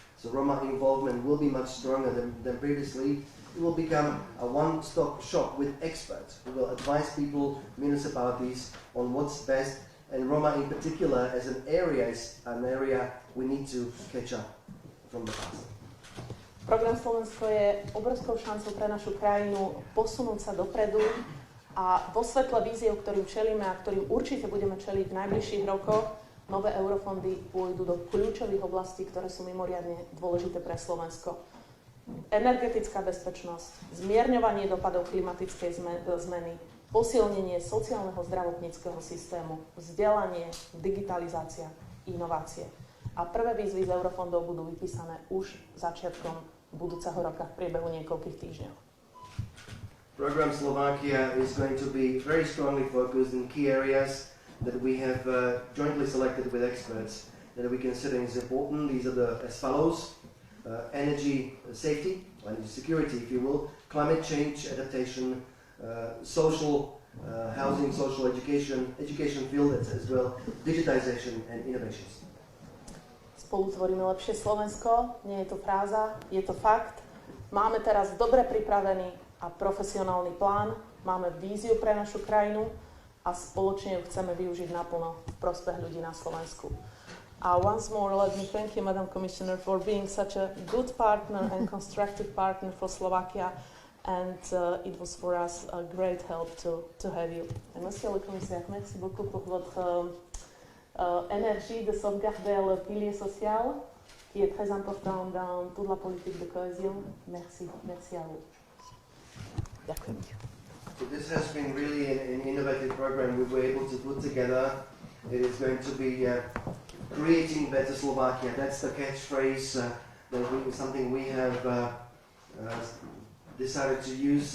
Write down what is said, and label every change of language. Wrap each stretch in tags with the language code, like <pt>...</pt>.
<en>So Roma involvement will be much stronger than previously. It will become a one-stop shop with experts who will advise people, municipalities on what's best, and Roma in particular as an area is an area we need to catch up from the past.</en> <sk>Program Slovensko je obrovskou šancou pre našu krajinu posunúť sa dopredu a vo svetle vízie, ktorým čelíme a ktorým určite budeme čeliť v najbližších rokoch, nové eurofondy pôjdu do kľúčových oblastí, ktoré sú mimoriadne dôležité pre Slovensko. Energetická bezpečnosť, zmierňovanie dopadov klimatickej zmeny, posilnenie sociálneho zdravotníckeho systému, vzdelanie, digitalizácia, inovácie. A prvé výzvy z eurofondov budú vypísané už začiatkom budúceho roka v priebehu niekoľkých týždňov.</sk> <en>Program Slovakia is going to be very strongly focused in key areas that we have jointly selected with experts that we consider is important. These are as follows. Energy safety, energy security, if you will, climate change adaptation, social housing, social education field as well, digitization and innovations.</en> <sk>Spolu tvoríme lepšie Slovensko, nie je to fráza, je to fakt. Máme teraz dobre pripravený a profesionálny plán, máme víziu pre našu krajinu a spoločne ju chceme využiť naplno v prospech ľudí na Slovensku.</sk> <en>Once more, let me thank you, Madam Commissioner, for being such a good partner and constructive partner for Slovakia, and it was for us a great help to have you.</en> <fr>Monsieur le commissaire, merci beaucoup pour votre énergie de sauvegarder le pilier social, qui est très important dans toute la politique de cohésion. Merci, merci à vous.</fr> <sk>Ďakujem.</sk> <en>So this has been really an innovative program we were able to put together. It is going to be creating better Slovakia. That's the catchphrase. Something we have decided to use.</en>